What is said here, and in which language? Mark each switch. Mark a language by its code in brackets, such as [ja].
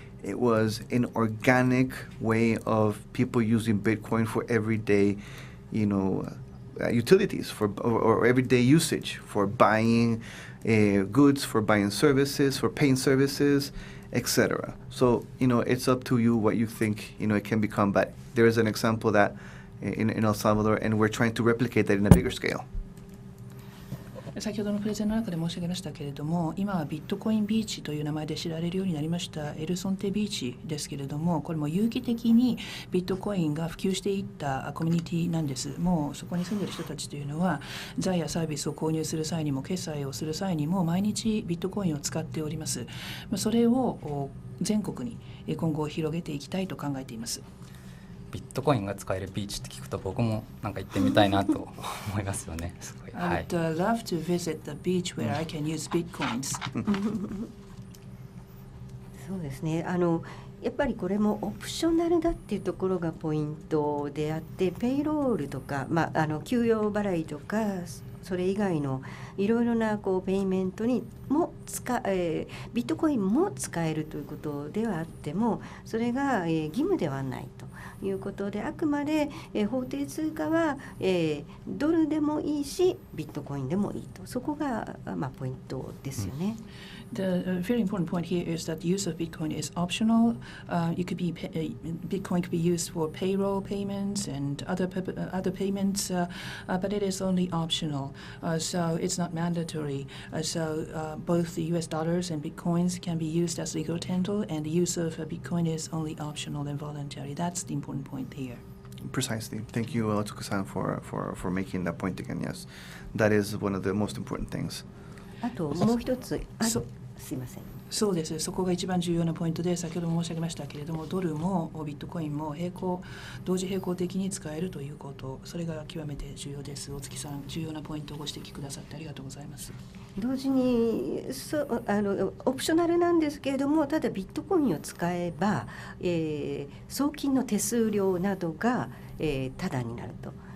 [en] It was an organic way of people using Bitcoin for everyday, utilities or everyday usage, for buying goods, for buying services, for paying services, etc. So it's up to you what you think it can become. But there is an example that in El Salvador, and we're trying to replicate that in a bigger scale. [ja] 先ほどのプレゼンの中で申し上げましたけれども、今はビットコインビーチという名前で知られるようになりましたエルソンテビーチですけれども、これも有機的にビットコインが普及していったコミュニティなんです。もうそこに住んでいる人たちというのは財やサービスを購入する際にも決済をする際にも毎日ビットコインを使っております。それを全国に今後広げていきたいと考えています。ビットコインが使えるビーチって聞くと僕もなんか行ってみたいなと思いますよね。すごい。 [en] I would love to visit the beach where I can use bitcoins. [ja] そうですね。やっぱりこれもオプショナルだっていうところがポイントであって、ペイロールとか、給与払いとかそれ以外のいろいろなペイメントにもビットコインも使えるということではあっても、それが義務ではないということで、あくまで法定通貨はドルでもいいしビットコインでもいいと、そこがポイントですよね。 [en] The very important point here is that the use of Bitcoin is optional. Bitcoin could be used for payroll payments and other payments, but it is only optional. So it's not mandatory. So both the US dollars and Bitcoins can be used as legal tender, and the use of Bitcoin is only optional and voluntary. That's the important point here. Precisely. Thank you, Tsuka-san, for making that point again. Yes, that is one of the most important things. [ja] あともう一つ、すいません。そうです。そこが一番重要なポイントで、先ほど申し上げましたけれども、ドルもビットコインも同時並行的に使えるということ、それが極めて重要です。大槻さん、重要なポイントをご指摘くださってありがとうございます。同時にオプショナルなんですけれども、ただビットコインを使えば、送金の手数料などが、タダになると。